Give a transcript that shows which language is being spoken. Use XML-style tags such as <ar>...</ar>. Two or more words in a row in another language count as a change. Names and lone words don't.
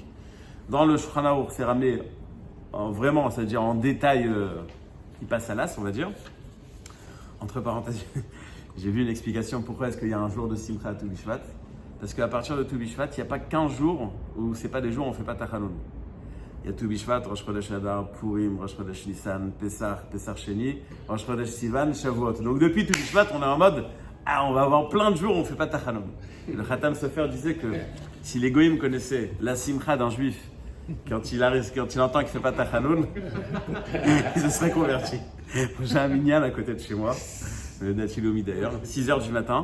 <fr>Dans le Shulchan Aruch, c'est ramené vraiment, c'est-à-dire en détail qui passe à l'as, on va dire. Entre parenthèses, j'ai vu une explication pourquoi est-ce qu'il y a un jour de Simcha à tout Bishvat. Parce qu'à partir de Tu Bishvat, il n'y a pas 15 jours où ce n'est pas des jours où on ne fait pas Tachanun. Il y a Tu Bishvat, Rosh Chodesh Adar, Purim, Rosh Chodesh Nissan, Pesach, Pesach Sheni, Rosh Chodesh Sivan, Shavuot. Donc depuis Tu Bishvat, on est en mode, on va avoir plein de jours où on ne fait pas Tachanun. Le Khatam Sofer disait que si les Goïms connaissaient la Simcha d'un Juif, quand il entend qu'il ne fait pas Tachanun, il se serait converti. J'ai un minyan à côté de chez moi, le Natilomi d'ailleurs, 6h du matin.</fr>